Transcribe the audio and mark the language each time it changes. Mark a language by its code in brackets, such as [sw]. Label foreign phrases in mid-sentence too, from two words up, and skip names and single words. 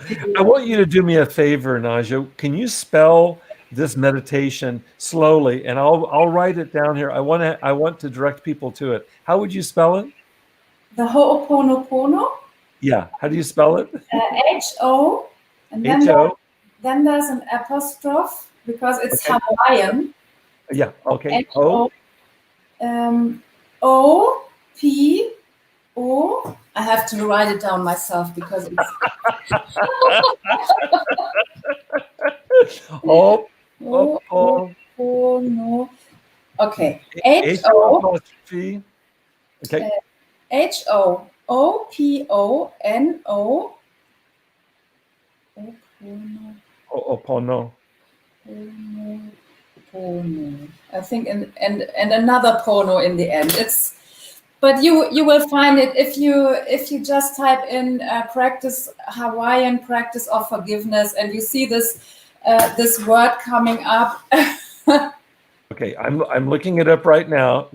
[en] I want you to do me a favor, Naja. Can you spell this meditation slowly, and I'll write it down here. I want to direct people to it. How would you spell it? The Ho'oponopono. Yeah. How do you spell it? H-O, and then there's an apostrophe because it's Hawaiian. Yeah. Okay. H-O, O-P-O. I have to write it down myself because it's no. Okay. H-O. Okay. H-O-O-P-O-N-O. Opono. I think and another pono in the end. But you will find it if you just type in practice Hawaiian practice of forgiveness, and you see this word coming up. Okay, I'm looking it up right now.